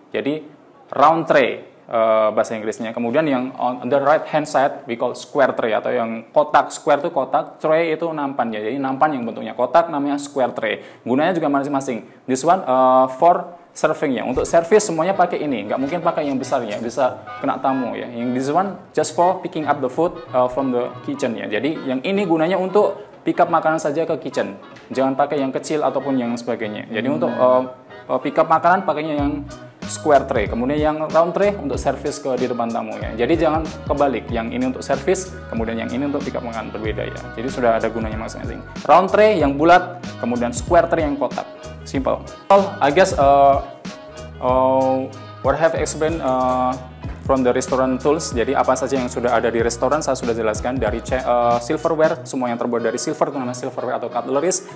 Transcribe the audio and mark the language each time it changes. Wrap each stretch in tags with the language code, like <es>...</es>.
<id>Jadi round tray bahasa Inggrisnya. Kemudian yang</id> <en>on the right hand side we call square tray</en> <id>atau yang kotak. Square itu kotak, tray itu nampan ya. Jadi nampan yang bentuknya kotak namanya square tray. Gunanya juga masing-masing.</id> <en>This one for serving</en> <id>ya. Untuk service semuanya pakai ini. Nggak mungkin pakai yang besar ya. Bisa kena tamu ya. Yang</id> <en>this one just for picking up the food from the kitchen ya.</en> <id>Jadi yang ini gunanya untuk pick up makanan saja ke kitchen. Jangan pakai yang kecil ataupun yang sebagainya. Jadi untuk pick up makanan pakainya yang square tray. Kemudian yang round tray untuk service di depan tamu ya. Jadi jangan kebalik. Yang ini untuk service, kemudian yang ini untuk pick up makanan, berbeda ya. Jadi sudah ada gunanya masing-masing. Round tray yang bulat, kemudian square tray yang kotak. Simple.</id> <en>Well, I guess what I have explained from the restaurant tools.</en> <id>Jadi apa saja yang sudah ada di restoran saya sudah jelaskan. Dari silverware, semua yang terbuat dari silver itu namanya silverware atau cutleries.</id>